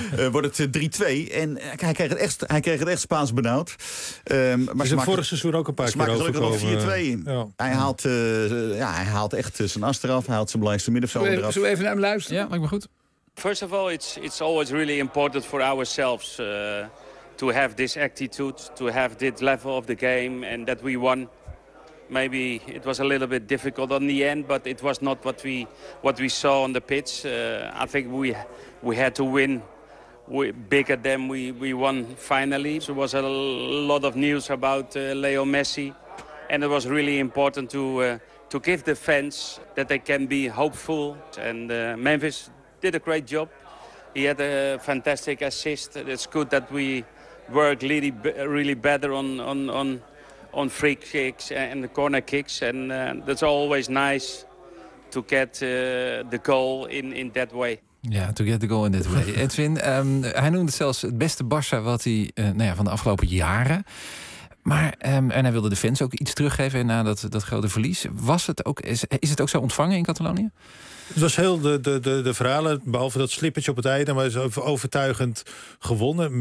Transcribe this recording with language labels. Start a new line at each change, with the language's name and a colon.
Dutch: Wordt het 3-2. En hij kreeg het echt Spaans benauwd. Maar ze vorig seizoen ook een paar keer overkomen. Ze maken gelukkig nog 4-2. Ja. Hij haalt echt zijn as eraf. Hij haalt zijn belangrijkste middenvelder eraf. Zullen we even naar hem luisteren? Ja, lijkt me goed.
English: First of all, it's always really important for ourselves to have this attitude, to have this level of the game, and that we won. Maybe it was a little bit difficult on the end, but it was not what we saw on the pitch. I think we had to win bigger than we won finally. So there was a lot of news about Leo Messi, and it was really important to give the fans that they can be hopeful. And Memphis did a great job. He had a fantastic assist. It's good that we work really, really better on free kicks and the corner kicks, and that's always nice to get the goal in that way. Yeah, to get the goal in that way.
Dutch: Edwin, hij noemde het zelfs het beste Barça wat hij van de afgelopen jaren. Maar en hij wilde de fans ook iets teruggeven na dat grote verlies. Is het ook zo ontvangen in Catalonië? Het was heel de verhalen, behalve dat slippertje op het einde, maar is overtuigend gewonnen.